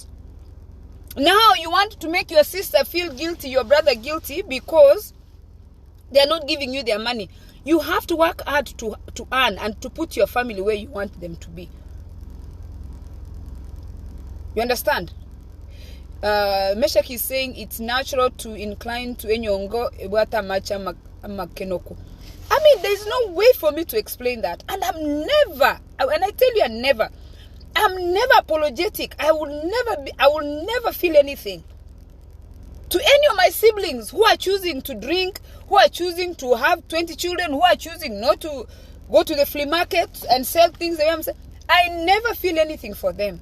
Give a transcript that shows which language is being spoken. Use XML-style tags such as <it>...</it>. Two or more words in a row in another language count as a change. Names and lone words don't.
<en>Now you want to make your sister feel guilty, your brother guilty, because they are not giving you their money. You have to work hard to earn and to put your family where you want them to be. You understand? Meshach is saying it's natural to incline to enyongo ebwata macha makenoko. I mean, there's no way for me to explain that. And I'm never apologetic. I will never feel anything. To any of my siblings who are choosing to drink, who are choosing to have 20 children, who are choosing not to go to the flea market and sell things, I never feel anything for them.</en>